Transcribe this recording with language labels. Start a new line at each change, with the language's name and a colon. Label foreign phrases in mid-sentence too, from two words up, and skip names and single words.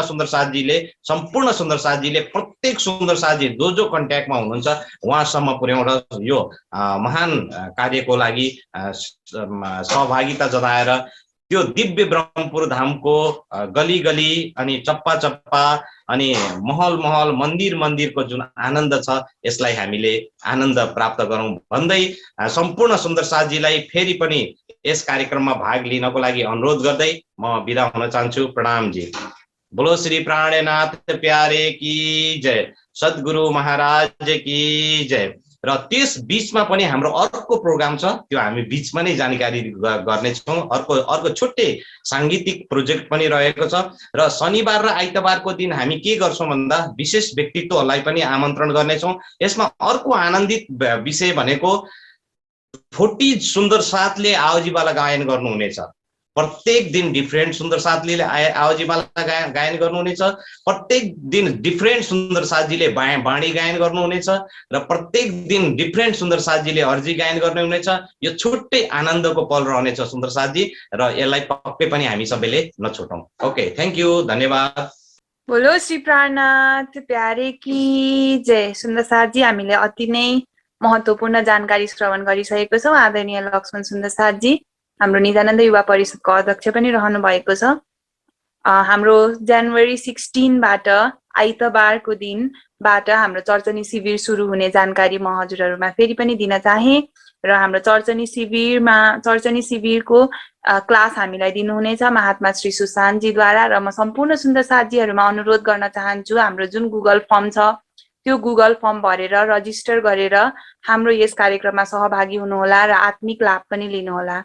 Nepali: सुन्दर साथीले सम्पूर्ण सुन्दर साथीले प्रत्येक सुन्दर साथी जो कन्ट्याक्टमा हुनुहुन्छ उहाँसम्म पुर्याउन यो महान कार्यको लागि सहभागिता जनाएर त्यो दिव्य ब्रह्मपुर धामको गली गली अनि चप्पा चप्पा अनि महल महल मन्दिर मन्दिरको जुन आनन्द छ यसलाई हामीले आनन्द प्राप्त गरौँ भन्दै सम्पूर्ण सुन्दर साथीलाई फेरि पनि यस कार्यक्रममा भाग लिनको लागि अनुरोध गर्दै म बिदा हुन चाहन्छु। प्रणाम जी।
Hindi: बोलो श्री प्राणनाथ प्यारे की जय, सद्गुरु महाराज की जय।
Nepali: र त्यस बीचमा पनि हाम्रो अर्को प्रोग्राम छ, त्यो हामी बीचमा नै जानकारी गर्नेछौँ। अर्को छुट्टै सांगीतिक प्रोजेक्ट पनि रहेको छ र शनिबार र आइतबारको दिन हामी के गर्छौँ भन्दा विशेष व्यक्तित्वहरूलाई पनि आमन्त्रण गर्नेछौँ। यसमा अर्को आनन्दित विषय भनेको 40 सुन्दर साथले आवजीवाला गायन गर्नुहुनेछ। प्रत्येक दिन डिफ्रेन्ट सुन्दर साथीले आवजीवाला गायन गर्नुहुनेछ, प्रत्येक दिन डिफ्रेन्ट सुन्दर साथीले बाणी गायन गर्नुहुनेछ र प्रत्येक दिन डिफ्रेन्ट सुन्दर साथीले अर्जी गायन गर्नुहुनेछ। यो छुट्टै आनन्दको पल रहनेछ सुन्दर साथी र यसलाई पक्कै पनि हामी सबैले नछुटौँ।
English: okay, thank you, धन्यवाद।
Hindi: बोलो श्री प्राणनाथ प्यारे की जय।
Nepali: सुन्दर साथी, हामीले अति नै महत्त्वपूर्ण जानकारी श्रवण गरिसकेको छौँ। आदरणीय लक्ष्मण सुन्दर साथजी हाम्रो निजानन्द युवा परिषदको अध्यक्ष पनि रहनु भएको छ। हाम्रो जनवरी 16बाट आइतबारको दिनबाट हाम्रो चर्चनी शिविर सुरु हुने जानकारी म हजुरहरूमा फेरि पनि दिन चाहे र हाम्रो चर्चनी शिविरको क्लास हामीलाई दिनुहुनेछ महात्मा श्री सुशान्तजीद्वारा र म सम्पूर्ण सुन्दर साथीहरूमा अनुरोध गर्न चाहन्छु हाम्रो जुन गुगल फर्म छ त्यो गुगल फर्म भरेर रजिस्टर गरेर हाम्रो यस कार्यक्रममा सहभागी हुनुहोला र आत्मिक लाभ पनि लिनुहोला।